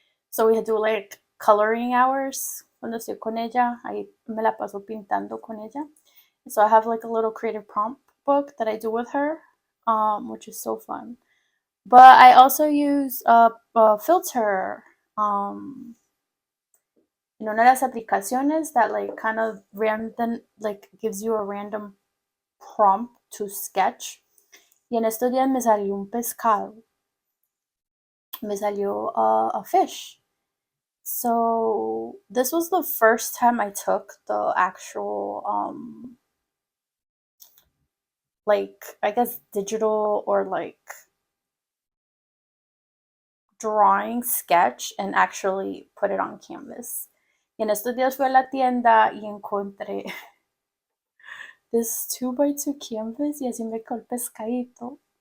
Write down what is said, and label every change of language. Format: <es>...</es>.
<en>So we do like coloring hours</en> <es>cuando estoy con ella. Ahí me la paso pintando con ella.</es> <en>So I have like a little creative prompt book that I do with her, which is so fun. But I also use a filter in</en> <es>una de las aplicaciones</es> <en>that like kind of random like gives you a random prompt to sketch.</en> <es>Y en estos días me salió un pescado, me salió</es> <en>a fish. So this was the first time I took the actual like I guess digital or like drawing sketch and actually put it on canvas.</en> <es>Y en estos días fui a la tienda y encontré</es> <en>this 2x2 canvas</en> <es>y así me quedó el pescadito.</es>